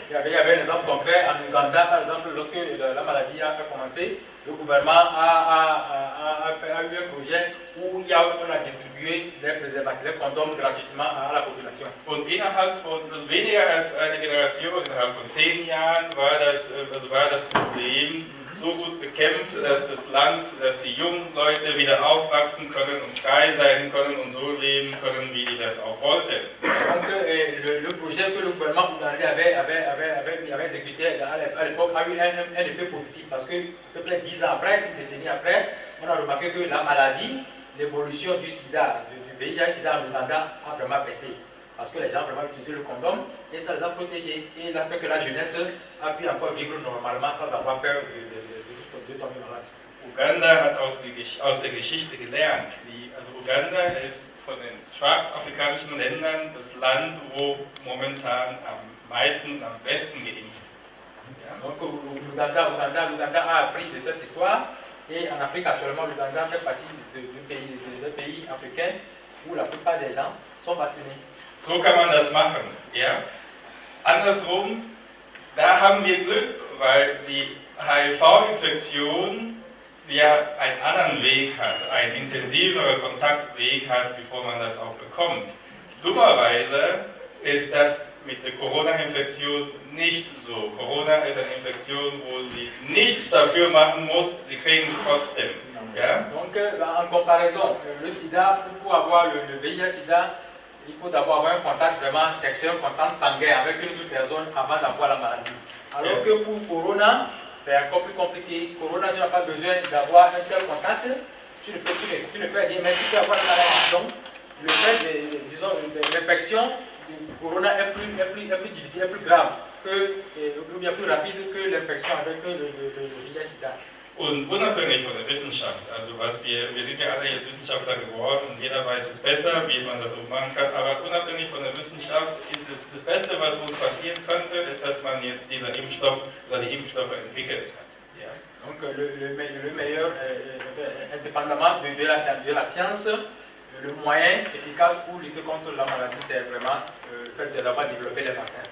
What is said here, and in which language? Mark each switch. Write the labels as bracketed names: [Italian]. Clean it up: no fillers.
[French] Il y avait un exemple concret en Ouganda, par exemple, lorsque la maladie a commencé, le gouvernement a eu un projet où on a distribué des préservatifs, des condoms gratuitement à la population. [German] Und innerhalb von weniger als einer Generation, innerhalb von 10 Jahren, war das Problem so gut bekämpft, dass das Land, dass die jungen Leute wieder aufwachsen können und frei sein können und so leben können, wie die das auch wollten. [French] Donc le projet que le gouvernement avait exécuté à l'époque a eu un effet positif parce que à peu près 10 ans après, une décennie après, on a remarqué que la maladie, l'évolution du sida, du VIH-Sida en Ouganda a vraiment baissé. Parce que les gens vraiment utilisaient le condom et ça les a protégés. Et il a fait que la jeunesse a pu encore vivre normalement sans avoir peur de tomber malade. [German] Uganda hat aus der Geschichte gelernt. Also Uganda ist von den schwarzafrikanischen Ländern das Land, wo momentan am meisten und am besten geimpft wird. Ja? [French] Donc l'Ouganda a appris de cette histoire et en Afrique actuellement l'Ouganda fait partie des pays africains où la plupart des gens sont vaccinés. [German] So kann man das machen. Ja? Andersrum, da haben wir Glück, weil die HIV-Infektion ja einen anderen Weg hat, einen intensiveren Kontaktweg hat, bevor man das auch bekommt. Dummerweise ist das mit der Corona-Infektion nicht so. Corona ist eine Infektion, wo sie nichts dafür machen muss, sie kriegen es trotzdem. Ja? [French] Donc en comparaison, le sida, pour avoir le VIH-Sida, il faut d'abord avoir un contact vraiment sexuel, un contact sanguin avec une autre personne avant d'avoir la maladie. Alors que pour Corona, c'est encore plus compliqué. Corona, tu n'as pas besoin d'avoir un tel contact, tu ne peux rien, mais tu peux avoir la maladie. Donc, le fait, disons, l'infection du Corona est plus difficile, est plus grave, ou bien plus rapide que l'infection avec le VIH-Sida. [German] Und unabhängig von der Wissenschaft, also wir sind ja alle jetzt Wissenschaftler geworden und jeder weiß es besser, wie man das so machen kann, aber unabhängig von der Wissenschaft ist es das Beste, was uns passieren könnte, ist, dass man jetzt dieser Impfstoff oder die Impfstoffe entwickelt hat. Ja. [French] Donc le meilleur, indépendamment de la science, le moyen efficace pour lutter contre la maladie, c'est vraiment le fait d'avoir développé les vaccins.